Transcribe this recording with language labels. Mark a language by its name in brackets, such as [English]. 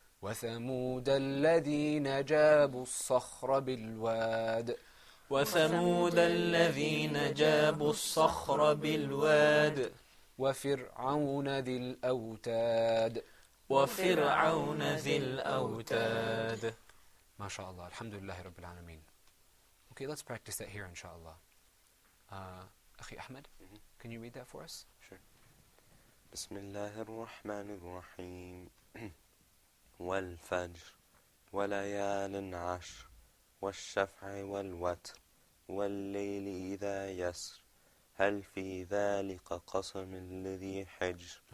[Arabic] وثمود الذين جابوا الصخر بالواد وثمود الذين جابوا الصخر بالواد وفرعون ذي الأوتاد وفرعون ذي الأوتاد ما شاء الله الحمد لله رب العالمين. [English] Okay, let's practice that here inshallah. [Arabic] أخي أحمد, [English] can you read that for us? Sure. [Arabic] بسم الله الرحمن الرحيم والفجر وليال عشر والشفع والوتر والليل إذا يسر هل في ذلك قسم لذي حجر